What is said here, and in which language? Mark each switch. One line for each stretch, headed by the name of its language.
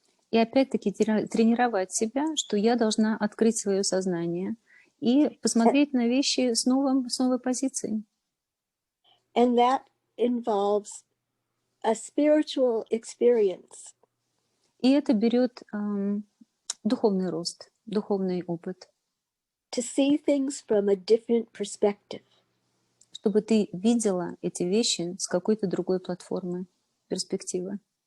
Russian: И опять-таки тренировать себя, что я должна открыть свое сознание и посмотреть на вещи с новой позиции.
English: And that involves a spiritual experience.
Russian: И это берет духовный рост, духовный опыт.
English: To see things from a different perspective.
Russian: Чтобы ты видела эти вещи с какой-то другой платформы, перспективы.